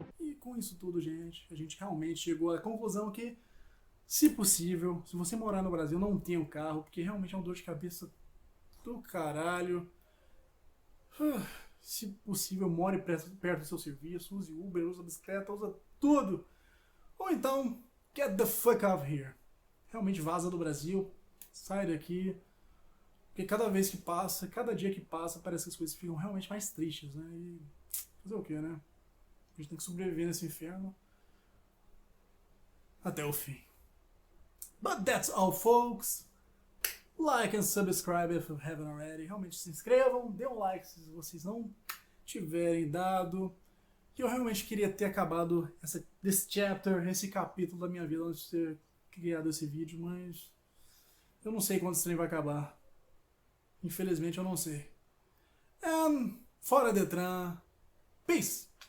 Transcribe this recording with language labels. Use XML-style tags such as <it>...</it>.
<pt>E com isso tudo, gente, a gente realmente chegou à conclusão que, se possível, se você morar no Brasil, não tenha um carro, porque realmente é uma dor de cabeça do caralho. Se possível, more perto do seu serviço, use Uber, use bicicleta, usa tudo. Ou então,</pt> <en>get the fuck out of here.</en> <pt>Realmente vaza do Brasil, sai daqui. Porque cada vez que passa, cada dia que passa, parece que as coisas ficam realmente mais tristes, né? E fazer o que, né? A gente tem que sobreviver nesse inferno até o fim.</pt> <en>But that's all, folks. Like and subscribe if you haven't already.</en> <pt>Realmente se inscrevam, dê um like se vocês não tiverem dado. E eu realmente queria ter acabado</pt> <en>this chapter,</en> <pt>esse capítulo da minha vida antes de ter criado esse vídeo, mas eu não sei quando esse trem vai acabar. Infelizmente eu não sei. And fora Detran, peace!</pt>